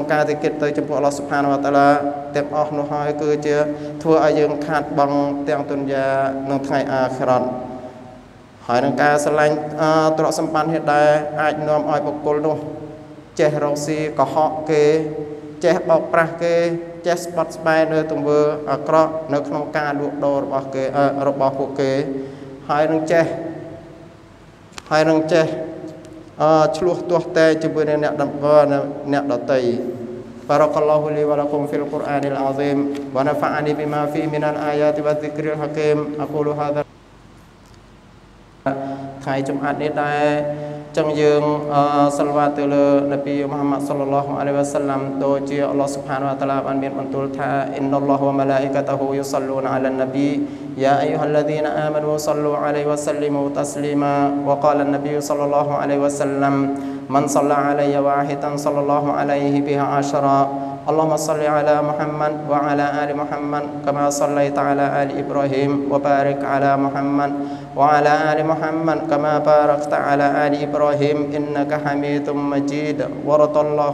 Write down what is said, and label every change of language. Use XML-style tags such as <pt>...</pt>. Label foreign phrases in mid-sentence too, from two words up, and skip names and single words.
<km>ការតិគិតទៅចំពោះ</km> <ar>الله سبحانه وتعالى</ar> <km>ទាំងអស់នោះហើយគឺជាធ្វើឲ្យយើងខាតបង់ទាំងទុនយ៉ានិងថ្ងៃអាខិរ៉ាត់ហើយនឹងការស្រឡាញ់ទ្រព្យសម្បត្តិនេះដែរអាចនាំឲ្យបុគ្គលនោះចេះរកស៊ីកុហកគេចេះបោកប្រាស់គេចេះស្បត់ស្បែកនៅទង្វើអាក្រក់នៅក្នុងការលក់ដូររបស់ពួកគេហើយនឹងចេះ ឆ្លោះទាស់តែជាមួយនឹងអ្នកដទៃ</km> <ar>بارك الله لي ولكم في القرآن العظيم ونفعني بما فيه من الآيات والذكر الحكيم أقول هذا</ar> <km>ថ្ងៃជំអាត់នេះដែរចឹង យើងសាឡវ៉ាតទៅលើនប៊ីមូហាម៉ាត់</km> <ar>صلى الله عليه وسلم</ar> <km>ដូចជា</km> <ar>الله سبحانه وتعالى</ar> <km>បានមានបន្ទូលថាអ៊ីន</km> <ar>الله وملائكته يصلون على النبي يا أيها الذين آمنوا صلوا عليه وسلموا تسليما وقال النبي صلى الله عليه وسلم من صلى علي واحدا صلى الله عليه بها عشرا اللهم صل على محمد وعلى آل محمد كما صليت على آل إبراهيم وبارك على محمد وعلى آل محمد كما باركت على آل إبراهيم إنك حميد مجيد ورضى الله</ar>